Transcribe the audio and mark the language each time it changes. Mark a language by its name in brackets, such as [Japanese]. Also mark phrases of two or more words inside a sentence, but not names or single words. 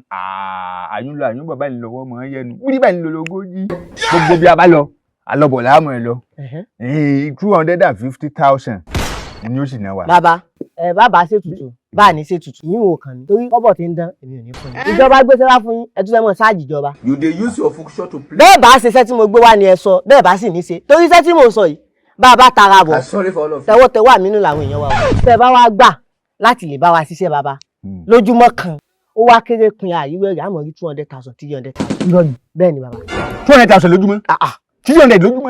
[Yoruba] Àyún lọ àyún bàbá ìlú lọ́wọ́ mọ̀ ẹ́ yẹnu. Wúrí bá ìlú lọ́gọ́jì. Gbogbo bí a bá lọ, alọ́bọ̀ láàmú ẹ lọ. 250,000 ni ó sì náà wà. Bàbá ṣètùtù bá a ní ṣètùtù yín ò kàn ní. Torí kọ́bọ̀ tí ń dán èmi ò ní fún yín. Ìjọba gbé sẹ́wá fún yín ẹ tún fẹ́ mọ̀ ṣáàjì ìjọba. [Nigerian Pidgin] You dey use your function to play. [Yoruba] Bẹ́ẹ̀ bá ṣe iṣẹ́ tí mo gbé wá ni ẹ sọ bẹ́ẹ̀ bá sì ní ṣe. Torí iṣẹ́ tí mo sọ yìí bá a bá tara bọ̀. Tẹwọ́ àmínú làwọn èèyàn wa. Tẹ́ bá wá gbà láti lè bá wa ṣiṣẹ́ bàbá lójúmọ́ kan ó wá kéré pin àyíwé rẹ̀ àmọ́ rí 200,000 300,000. Bẹ́ẹ̀ ni bàbá. 200,000 lójúmọ́. 300 lójúmọ́.